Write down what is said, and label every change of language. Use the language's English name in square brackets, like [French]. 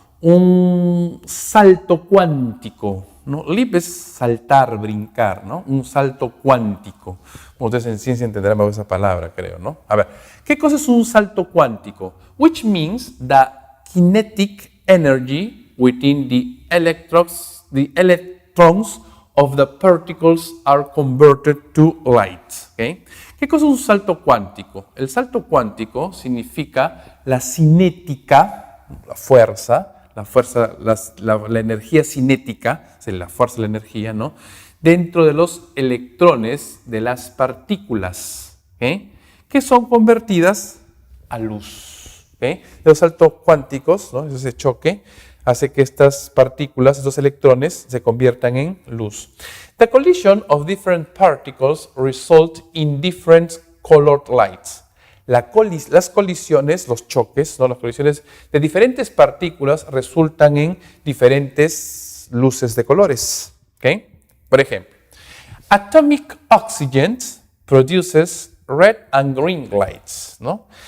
[Spanish] Un salto cuántico, ¿no? Leap es saltar, brincar, ¿no? Un salto cuántico. Ustedes en ciencia entenderán mejor esa palabra, creo, ¿no? A ver, ¿qué cosa es un salto cuántico? [English] Which means the kinetic energy within the electrons of the particles are converted to light. ¿Okay? [Spanish] ¿Qué cosa es un salto cuántico? El salto cuántico significa la cinética, la fuerza, la energía cinética, o sea, la fuerza de la energía, ¿no? Dentro de los electrones de las partículas, ¿okay? Que son convertidas a luz. ¿Okay? Los saltos cuánticos, ¿no? Ese choque hace que estas partículas, estos electrones, se conviertan en luz. [English] The collision of different particles result in different colored lights. [Spanish] Las colisiones, los choques, ¿no? Las colisiones de diferentes partículas resultan en diferentes luces de colores. ¿Okay? Por ejemplo, [English] atomic oxygen produces red and green lights, ¿no?